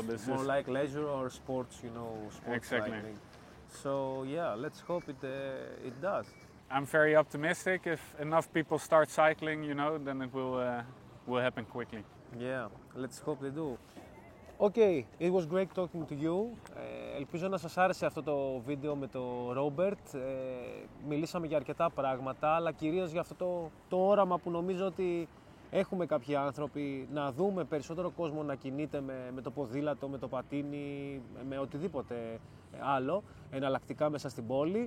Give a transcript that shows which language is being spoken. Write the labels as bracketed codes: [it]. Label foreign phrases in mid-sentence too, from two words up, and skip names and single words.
[en] It's more like leisure or sports, you know, sports Exactly. cycling. So yeah, let's hope it does. I'm very optimistic. If enough people start cycling, you know, then it will happen quickly. Yeah, let's hope they do. Okay, it was great talking to you. [el] Ελπίζω να σας άρεσε αυτό το βίντεο με το Robbert. Μιλήσαμε για αρκετά πράγματα, αλλά κυρίως για αυτό το όραμα που νομίζω ότι έχουμε κάποιοι άνθρωποι, να δούμε περισσότερο κόσμο να κινείται με το ποδήλατο, με το πατίνι, με οτιδήποτε άλλο, εναλλακτικά μέσα στην πόλη.